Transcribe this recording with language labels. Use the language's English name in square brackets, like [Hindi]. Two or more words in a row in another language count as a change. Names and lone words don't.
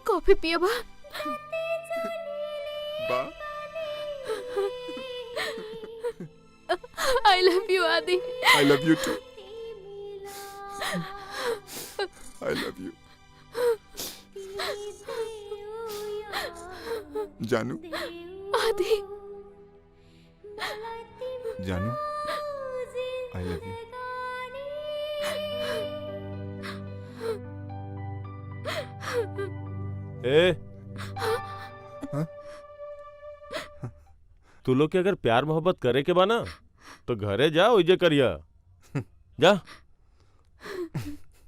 [Bhojpuri] भी पिया बा। [English] I love you [Bhojpuri] आदि। [English] I love you too. I love you. [Bhojpuri] जानू। आदि। जानू, [English] I love you. [Bhojpuri] ए तू लोग के अगर प्यार मोहब्बत करे के बा ना तो घरे जा ओइजे करिया जा।